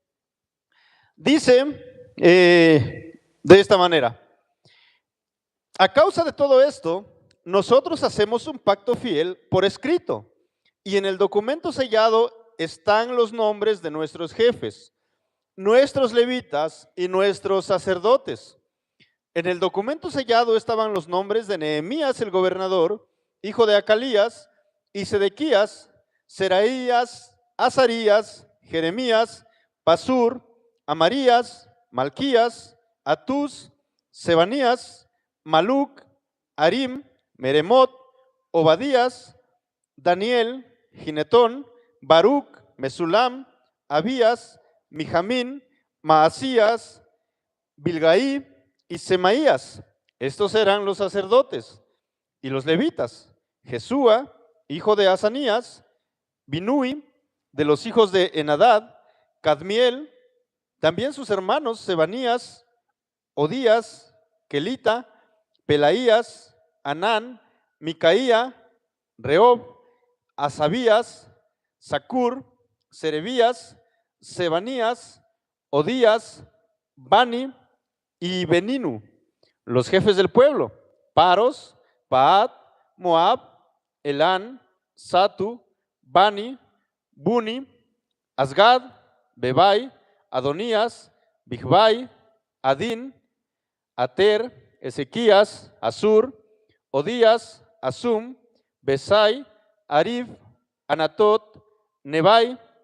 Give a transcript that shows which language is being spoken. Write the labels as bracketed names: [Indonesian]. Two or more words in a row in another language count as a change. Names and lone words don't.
[Spanish] Dice de esta manera: a causa de todo esto, nosotros hacemos un pacto fiel por escrito, y en el documento sellado están los nombres de nuestros jefes, nuestros levitas y nuestros sacerdotes. En el documento sellado estaban los nombres de Nehemías el gobernador, hijo de Acalías, y Sedequías, Seraías, Azarías, Jeremías, Pasur, Amarías, Malquías, Atús, Sebanías, Maluc, Arim, Meremot, Obadías, Daniel, Ginetón, Baruc, Mesulam, Abías, Mijamín, Maasías, Bilgaí y Semaías. Estos eran los sacerdotes. Y los levitas: Jesúa, hijo de Asanías, Binui, de los hijos de Enadad, Cadmiel, también sus hermanos Sebanías, Odías, Kelita, Pelaías, Anán, Micaía, Reob, Asabías, Sacur, Serebías, Sebanías, Odías, Bani y Beninu. Los jefes del pueblo: Paros, Paat, Moab, Elán, Satu, Bani, Buni, Asgad, Bebai, Adonías, Bigbai, Adín, Ater, Ezequías, Asur, Odías, Asum, Besai, Arif, Anatot, Nebai,